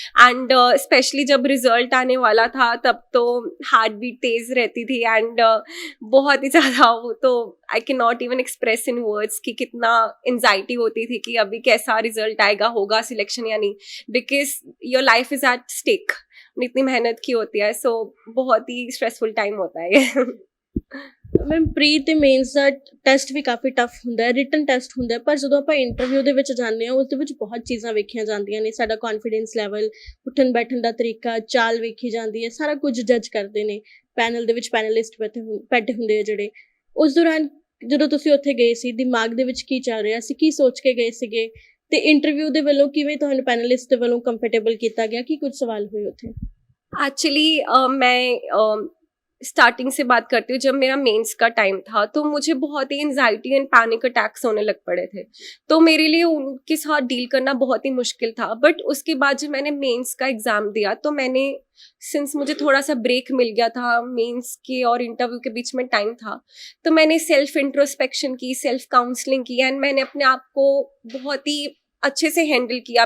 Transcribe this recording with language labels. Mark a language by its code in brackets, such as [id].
[hi] And specially जब result आने वाला था तब तो हार्ट बीट तेज रहती थी एंड बहुत ही ज़्यादा, वो तो [en] I can not even express in words [hi] कि कितना एंजाइटी होती थी कि अभी कैसा रिजल्ट आएगा, होगा सिलेक्शन या नहीं, [en] Because your life is at stake. [hi] इतनी मेहनत की होती है. सो बहुत ही स्ट्रेसफुल टाइम होता है ये. [pa] ਮੈਮ, ਪ੍ਰੀ ਤੇ ਮੇਨਸ ਦਾ ਟੈਸਟ ਵੀ ਕਾਫੀ ਟਫ ਹੁੰਦਾ ਹੈ, ਰਿਟਨ ਟੈਸਟ ਹੁੰਦਾ ਹੈ, ਪਰ ਜਦੋਂ ਆਪਾਂ ਇੰਟਰਵਿਊ ਦੇ ਵਿੱਚ ਜਾਂਦੇ ਹਾਂ ਉਸ ਦੇ ਵਿੱਚ ਬਹੁਤ ਚੀਜ਼ਾਂ ਵੇਖੀਆਂ ਜਾਂਦੀਆਂ ਨੇ. ਸਾਡਾ ਕੌਨਫੀਡੈਂਸ ਲੈਵਲ, ਉੱਠਣ ਬੈਠਣ ਦਾ ਤਰੀਕਾ, ਚਾਲ ਵੇਖੀ ਜਾਂਦੀ ਹੈ, ਸਾਰਾ ਕੁਝ ਜੱਜ ਕਰਦੇ ਨੇ. ਪੈਨਲ ਦੇ ਵਿੱਚ ਪੈਨਲਿਸਟ ਬੈਠੇ ਹੁੰਦੇ ਆ ਜਿਹੜੇ. ਉਸ ਦੌਰਾਨ ਜਦੋਂ ਤੁਸੀਂ ਉੱਥੇ ਗਏ ਸੀ, ਦਿਮਾਗ ਦੇ ਵਿੱਚ ਕੀ ਚੱਲ ਰਿਹਾ ਸੀ, ਕੀ ਸੋਚ ਕੇ ਗਏ ਸੀਗੇ, ਤੇ ਇੰਟਰਵਿਊ ਦੇ ਵੱਲੋਂ ਕਿਵੇਂ ਤੁਹਾਨੂੰ ਪੈਨਲਿਸਟ ਦੇ ਵੱਲੋਂ ਕੰਫਰਟੇਬਲ ਕੀਤਾ ਗਿਆ, ਕੀ ਕੁਝ ਸਵਾਲ ਹੋਏ ਉੱਥੇ? [hi] एक्चुअली मैं स्टार्टिंग से बात करती हूँ, जब मेरा मेंस का टाइम था तो मुझे बहुत ही एंजाइटी एंड पैनिक अटैक्स होने लग पड़े थे। तो मेरे लिए उनके साथ डील करना बहुत ही मुश्किल था। बट उसके बाद जब मैंने मेंस का एग्ज़ाम दिया तो मैंने, सिंस मुझे थोड़ा सा ब्रेक मिल गया था, मेंस के और इंटरव्यू के बीच में टाइम था, तो मैंने सेल्फ इंट्रोस्पेक्शन की, सेल्फ काउंसलिंग की एंड मैंने अपने आप को बहुत ही अच्छे से हैंडल किया।